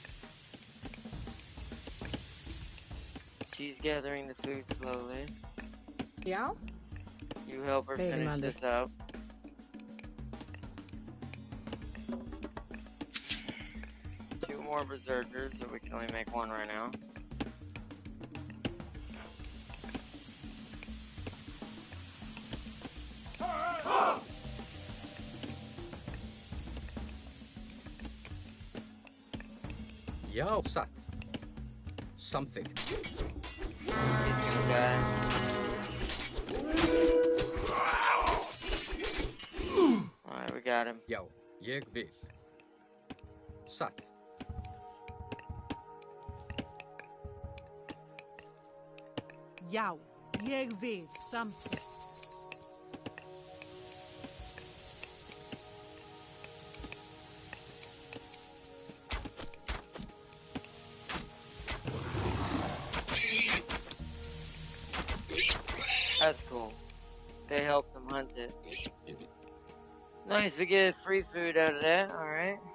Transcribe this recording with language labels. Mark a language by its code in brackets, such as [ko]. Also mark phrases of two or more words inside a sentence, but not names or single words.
[en] She's gathering the food slowly. [is] Já. [en] You help her finish this up. Two more berserkers, so we can only make one right now. [is] Já, satt. Samþykkt. [en] Alright, we got him. [is] Já, ég vil. Satt. Já, ég vil. Samþykkt. [en] That's cool. They helped them hunt it. Nice, we get free food out of that, alright.